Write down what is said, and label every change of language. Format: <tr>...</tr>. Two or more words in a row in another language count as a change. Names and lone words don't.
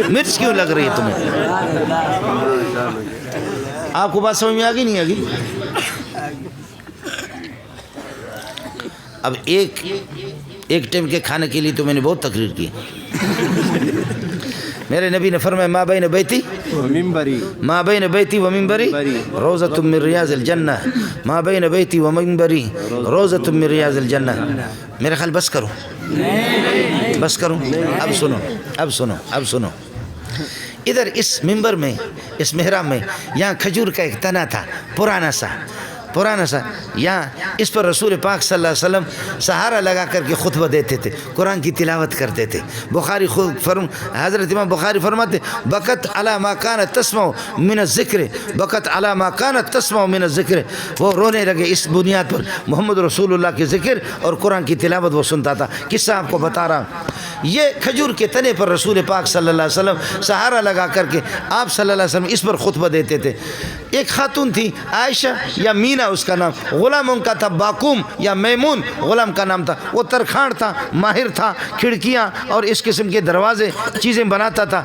<ur>مرچ کیوں لگ رہی ہے تمہیں؟ آپ کو بات سمجھ میں آگی نہیں آگی؟ اب ایک ٹائم کے کھانے کے لیے تو میں نے بہت تقریر کی۔ میرے نبی نے فرمایا</ur> <ar>ما بین بیتی ما بین بیتی و منبری روضۃ من ریاض الجنہ، ما بین بیتی و منبری روضۃ من ریاض الجنہ۔</ar> <ur>میرے خیال بس کروں، بس کروں، اب سنو، اب سنو، اب سنو۔ ادھر اس منبر میں، اس محراب میں، یہاں کھجور کا ایک تنا تھا، پرانا سا، یہاں اس پر رسول پاک صلی اللہ علیہ وسلم سہارا لگا کر کے خطبہ دیتے تھے، قرآن کی تلاوت کرتے تھے۔ بخاری حضرت امام بخاری فرماتے</ur> <ar>بکت علی ما کانت تسمع من الذکر، بکت علی ما کانت تسمع من الذکر،</ar> <ur>وہ رونے لگے اس بنیاد پر محمد رسول اللہ کے ذکر اور قرآن کی تلاوت وہ سنتا تھا۔ قصہ آپ کو بتا رہا ہوں، یہ کھجور کے تنے پر رسول پاک صلی اللہ علیہ وسلم سہارا لگا کر کے آپ صلی اللہ علیہ وسلم اس پر خطبہ دیتے تھے۔ ایک خاتون تھی عائشہ یا مینا اس کا نام، غلام ان کا تھا باقوم یا میمون غلام کا نام تھا، وہ ترکھاڑ تھا، ماہر تھا، کھڑکیاں اور اس قسم کے دروازے چیزیں بناتا تھا۔</ur>